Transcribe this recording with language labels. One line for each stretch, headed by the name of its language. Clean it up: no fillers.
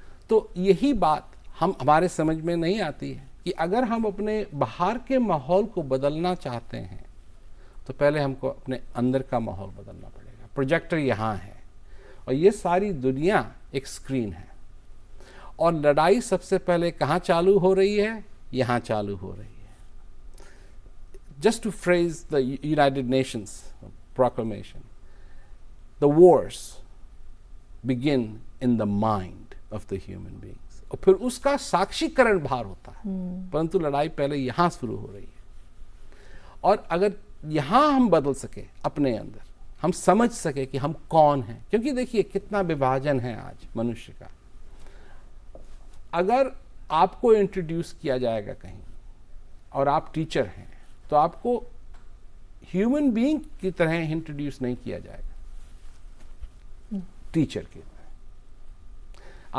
Hindi: तो यही बात हमारे समझ में नहीं आती है कि अगर हम अपने बाहर के माहौल को बदलना चाहते हैं तो पहले हमको अपने अंदर का माहौल बदलना पड़ेगा। प्रोजेक्टर यहाँ है और ये सारी दुनिया एक स्क्रीन है, और लड़ाई सबसे पहले कहाँ चालू हो रही है? यहाँ चालू हो रही है।
English: Just to phrase the United Nations proclamation, the wars begin in the mind of the human beings.
Hindi: और फिर उसका साक्षीकरण बाहर होता है, परंतु लड़ाई पहले यहाँ शुरू हो रही है। और अगर यहाँ हम बदल सके अपने अंदर, हम समझ सके कि हम कौन हैं। क्योंकि देखिए कितना विभाजन है आज मनुष्य का। अगर आपको इंट्रोड्यूस किया जाएगा कहीं और आप टीचर हैं तो आपको ह्यूमन बीइंग की तरह इंट्रोड्यूस नहीं किया जाएगा, टीचर की तरह।